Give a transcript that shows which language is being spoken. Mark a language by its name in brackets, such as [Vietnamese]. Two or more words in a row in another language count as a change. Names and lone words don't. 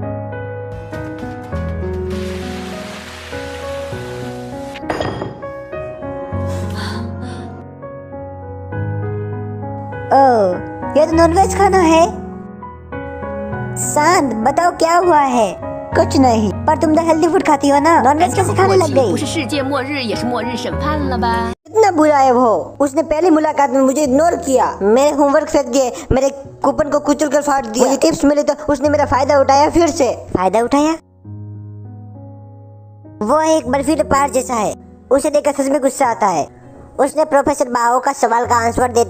[Hindi] ओह, ये तो नॉनवेज खाना है। शांत, बताओ क्या हुआ है? कुछ नहीं, पर तुम तो हेल्दी फूड खाती हो ना, नॉनवेज कैसे खाने लग गई? [Chinese] 不是世界末日也是末日审判了吧？ [Hindi] इतना बुरा है वो। उसने पहली मुलाकात में मुझे इग्नोर किया, मेरे होमवर्क फेंक दिए, मेरे कूपन को कुचल कर फाड़ दिया। मुझे टिप्स मिले तो उसने मेरा फायदा उठाया। फिर से फायदा उठाया? वो एक बर्फीले पहाड़ जैसा है। उसे देखकर सच में गुस्सा आता है। उसने प्रोफेसर बाओ का सवाल का आंसर दे दिया।